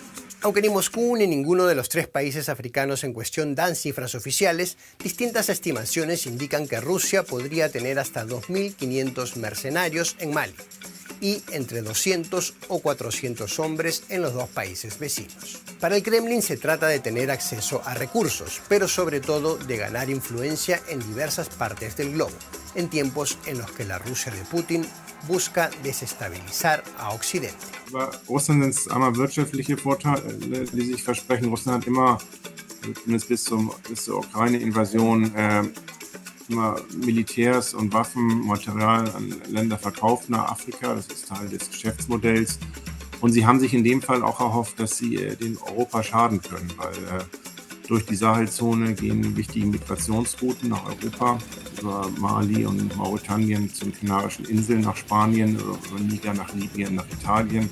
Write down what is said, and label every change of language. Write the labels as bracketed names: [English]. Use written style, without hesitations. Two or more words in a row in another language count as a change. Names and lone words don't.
[Spanish] Aunque ni Moscú ni ninguno de los 3 países africanos en cuestión dan cifras oficiales, distintas estimaciones indican que Rusia podría tener hasta 2.500 mercenarios en Mali y entre 200 o 400 hombres en los 2 países vecinos. Para el Kremlin se trata de tener acceso a recursos, pero sobre todo de ganar influencia en diversas partes del globo, en tiempos en los que la Rusia de Putin busca desestabilizar a Occidente. [German] Bei Russland sind es einmal wirtschaftliche Vorteile, die sich versprechen. Russland hat immer, zumindest bis zur Ukraine-Invasion, immer Militärs und Waffenmaterial an Länder verkauft nach Afrika. Das ist Teil des Geschäftsmodells. Und sie haben sich in dem Fall auch erhofft, dass sie den Europa schaden können, weil durch die Sahelzone gehen wichtige Migrationsrouten nach Europa, über Mali und Mauretanien zu den Kanarischen Inseln nach Spanien, über Niger nach Libyen, nach Italien.